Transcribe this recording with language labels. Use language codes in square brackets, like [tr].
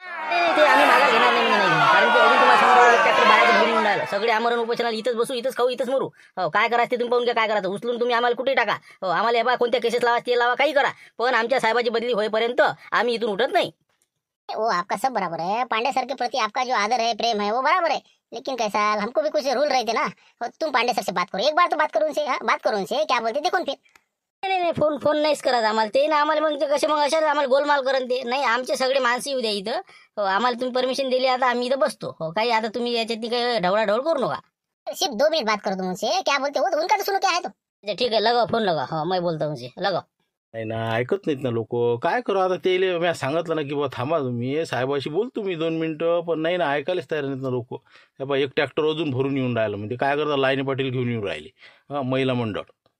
[mr] नाही ते आम्ही माघार घेणार नाही म्हणजे नाही घेणार. कारण की अजून तुम्हाला समजा ट्रॅक्टर बाहेरचं घेऊन राहिलं. सगळे आमरण उपोषणाला इथंच बसू, इथंच खाऊ, इथंच मरू. हो काय करायचं ते तुम्ही पाहून घ्या. काय करायचं उचलून तुम्ही आम्हाला कुठे टाका. हो आम्हाला बा कोणत्या केसेस लावा ते लावा, काही करा, पण आमच्या साहेबाची बदली होईपर्यंत आम्ही इथून उठत नाही. [hi] वो आपका सब बराबर है, पांडे सर के प्रति आपका जो आदर है प्रेम है वो बराबर है, लेकिन कैसा हमको भी कुछ रूल रहते ना। और तुम पांडे सर से बात करो, एक बार तो बात करो उनसे। हाँ, बात करो उनसे, क्या बोलते देखो फिर। [mr] नाही फोन फोन नाहीच करत आम्हाला ते ना. आम्हाला मग ते कसे मग अशाच आम्हाला गोलमाल करत ते नाही. आमचे सगळे माणसं येऊ द्या इथं. हो आम्हाला तुम्ही परमिशन दिली, आता आम्ही इथं बसतो. हो काही आता तुम्ही याच्यात काही ढवळाढवळ करू नका. [hi] सिर्फ 2 मिनट बात करो तुम उनसे, क्या बोलते हो तो उनका तो सुनो क्या है तो। [mr] अच्छा, ठीक आहे लगाव फोन लगाव. [hi] हो मैं बोलतो उनसे लगाव. [mr] नाही ना ऐकत नाहीत ना लोक. काय करू आता. ते मी सांगितलं ना की बा थांबा तुम्ही साहेबाशी बोलतो मी 2 मिनटं, पण नाही ना ऐकायलाच तयार नाहीत ना लोक. हे बा एक ट्रॅक्टर अजून भरून येऊन राहिलं. म्हणजे काय करता लाईनी पाटील घेऊन येऊन राहिले. हां महिला मंडळ.